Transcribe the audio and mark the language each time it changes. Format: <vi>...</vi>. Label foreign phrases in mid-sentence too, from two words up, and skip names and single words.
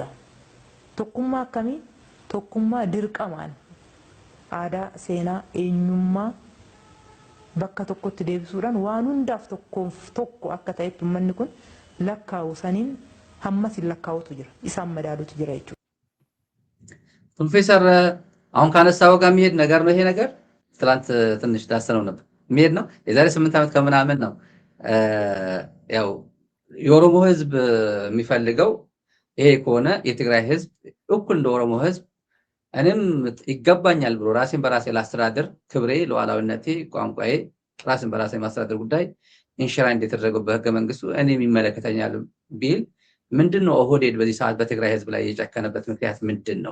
<om>Tokkummaa akkamii? Tokkummaa dirqamaan aadaa, seenaa, eenyummaa bakka tokkotti deebisuudhaan waan hundaaf tokko akka ta'etti uummanni kun lakkaa'u saniin hammas hin lakkaa'utu jira. Isaan madaalutu jira jechuudha.</om> <am>ፕሮፌሰር አሁን ካነሳው ጋር የሚሄድ ነገር ነው ይሄ ነገር ትላንት ትንሽ ዳሰነው ነበር የሚሄድ ነው። የዛሬ 8 ዓመት ከምናምን ነው ያው የኦሮሞ ህዝብ የሚፈልገው ይሄ ከሆነ የትግራይ ህዝብ እኩል እንደ ኦሮሞ ህዝብ እኔም ይገባኛል ብሎ ራሴን በራሴ ላስተዳድር ክብሬ፣ ሉዓላዊነቴ፣ ቋንቋዬ ራሴን በራሴ ማስተዳደር ጉዳይ ኢንሹራንስ የተደረገው በህገ መንግስቱ እኔም ይመለከተኛል ቢል ምንድነው ኦህዴድ በዚህ ሰዓት በትግራይ ህዝብ ላይ የጨከነበት ምክንያት ምንድነው?</am>